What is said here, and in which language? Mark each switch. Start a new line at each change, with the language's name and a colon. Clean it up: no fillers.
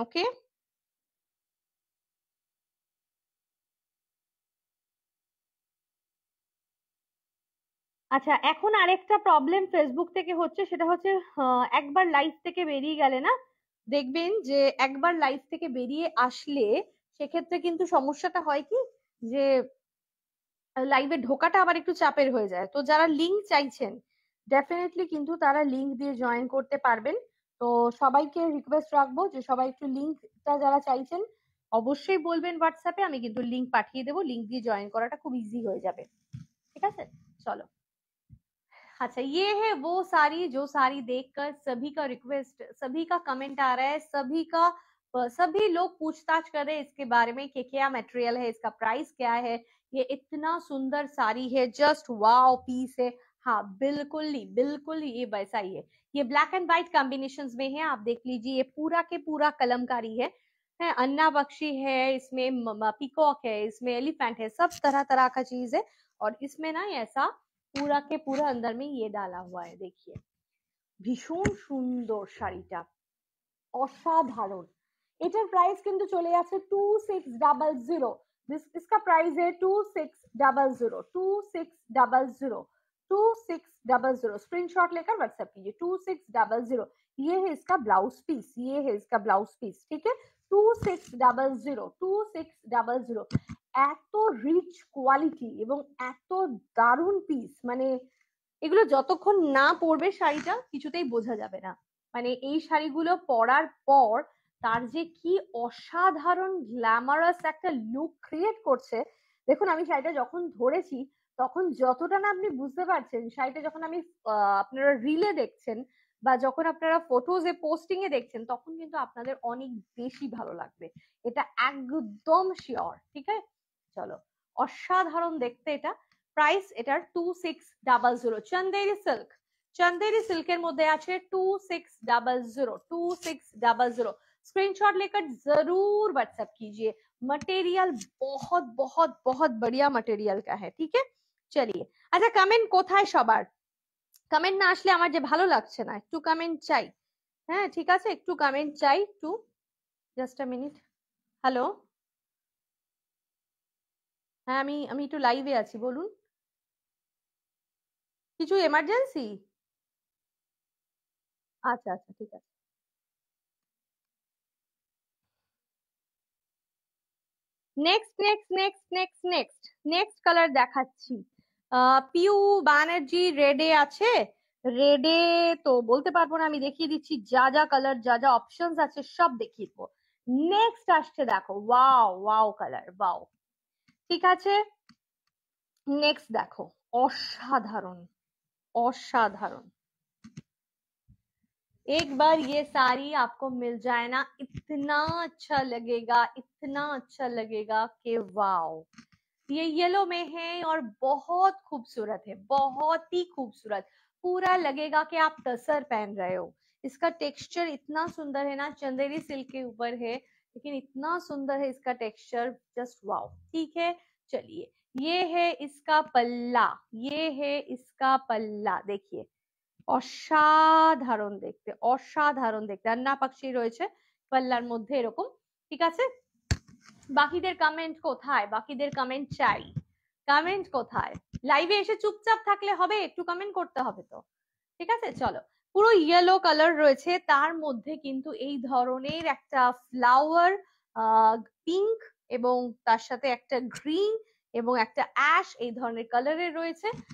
Bangla: ওকে, আচ্ছা এখন আরেকটা প্রবলেম ফেসবুক থেকে হচ্ছে, সেটা হচ্ছে একবার লাইভ থেকে বেরিয়ে গেলে না, দেখবেন যে একবার লাইভ থেকে বেরিয়ে আসলে সেক্ষেত্রে কিন্তু সমস্যাটা হয় কি, যে লাইভে ঢোকাটা আবার একটু চাপের হয়ে যায়। তো যারা লিংক চাইছেন ডেফিনেটলি কিন্তু তারা লিংক দিয়ে জয়েন করতে পারবেন। তো সবাইকে রিকোয়েস্ট রাখবো যে সবাই একটু লিংকটা যারা চাইছেন অবশ্যই বলবেন হোয়াটসঅ্যাপে, আমি কিন্তু লিংক পাঠিয়ে দেবো, লিংক দিয়ে জয়েন করাটা খুব ইজি হয়ে যাবে। ঠিক আছে, চলো।
Hindi: अच्छा, ये है वो साड़ी जो साड़ी देखकर सभी का रिक्वेस्ट, सभी का कमेंट आ रहा है, सभी लोग पूछताछ कर रहे हैं इसके बारे में कि क्या मटेरियल है, इसका प्राइस क्या है। ये इतना सुंदर साड़ी है, जस्ट वाओ पीस है। हाँ बिल्कुल ही ये वैसा ही है। ये ब्लैक एंड व्हाइट कॉम्बिनेशन में है, आप देख लीजिए, ये पूरा के पूरा कलमकारी है अन्ना बख्शी है इसमें, पीकॉक है इसमें, एलिफेंट है, सब तरह तरह का चीज है। और इसमें ना ऐसा पूरा के पूरा अंदर में ये डाला हुआ है, देखिए
Bangla: ভীষণ সুন্দর শাড়িটা, অসাধারণ। এটার প্রাইস কিন্তু চলে যাচ্ছে 2600।
Hindi: इसका प्राइस है 2600, 2600। स्क्रीनशॉट लेकर व्हाट्सएप कीजिए 2600। ये है इसका ब्लाउज पीस, ये है इसका ब्लाउज पीस, ठीक है 2600।
Bangla: এত রিচ কোয়ালিটি এবং এত দারুণ পিস, মানে এগুলো যতক্ষণ না পরবে শাড়িটা কিছুতেই বোঝা যাবে না। মানে এই শাড়িগুলো পরার পর তার যে কি অসাধারণ গ্ল্যামারাস একটা লুক ক্রিয়েট করছে। দেখুন আমি শাড়িটা যখন ধরেছি তখন যতটা না আপনি বুঝতে পারছেন, শাড়িটা যখন আমি আপনারা রিলে দেখছেন বা যখন আপনারা ফটোজে পোস্টিং এ দেখছেন তখন কিন্তু আপনাদের অনেক বেশি ভালো লাগবে, এটা একদম শিওর। ঠিক আছে, চলো, অসাধারণ দেখতে এটা। প্রাইস এটার 2600। চন্দেরি সিল্কের মধ্যে আছে 2600।
Hindi: स्क्रीनशॉट लेकर जरूर व्हाट्सएप कीजिए। मटेरियल बहुत बहुत बहुत बढ़िया मटेरियल का है, ठीक है। चलिए,
Bangla: আচ্ছা কমেন্ট কোথায় সবার? কমেন্ট না আসলে আমার যে ভালো লাগছে না, একটু কমেন্ট চাই। হ্যাঁ ঠিক আছে, একটু কমেন্ট চাই, একটু জাস্ট আ মিনিট। হ্যালো, হ্যাঁ আমি আমি একটু লাইভে আছি, বলুন। কিছু এমার্জেন্সি? আচ্ছা আচ্ছা ঠিক আছে। Next next next next next next colour দেখাচ্ছি। পিউ ব্যানার্জি রেডে আছে। রেডে তো বলতে পারবো না, আমি দেখিয়ে দিচ্ছি যা যা কালার, যা যা অপশনস আছে সব দেখিয়ে দেবো। নেক্সট আসছে দেখো, ওয়াও ওয়াও কালার, ওয়াও। ঠিক আছে, নেক্সট দেখো, অসাধারণ অসাধারণ।
Hindi: एक बार ये साड़ी आपको मिल जाए ना, इतना अच्छा लगेगा, इतना अच्छा लगेगा कि वाओ। ये येलो में है और बहुत खूबसूरत है, बहुत ही खूबसूरत। पूरा लगेगा कि आप टसर पहन रहे हो। इसका टेक्सचर इतना सुंदर है ना, चंदेरी सिल्क के ऊपर है लेकिन इतना सुंदर है इसका टेक्सचर, जस्ट वाओ। ठीक है, चलिए, ये है इसका पल्ला, ये है इसका पल्ला, देखिए
Bangla: অসাধারণ দেখতে, অসাধারণ দেখতে। আর না পাকশি রয়েছে পাল্লার মধ্যে এরকম। ঠিক আছে, বাকিদের কমেন্ট কোথায়? বাকিদের কমেন্ট চাই, কমেন্ট কোথায়? লাইভে এসে চুপচাপ থাকলে হবে, একটু কমেন্ট করতে হবে তো। ঠিক আছে, চলো। পুরো ইয়েলো কালার রয়েছে, তার মধ্যে কিন্তু এই ধরনের একটা ফ্লাওয়ার পিঙ্ক এবং তার সাথে একটা গ্রিন এবং একটা অ্যাশ এই ধরনের কালারের রয়েছে।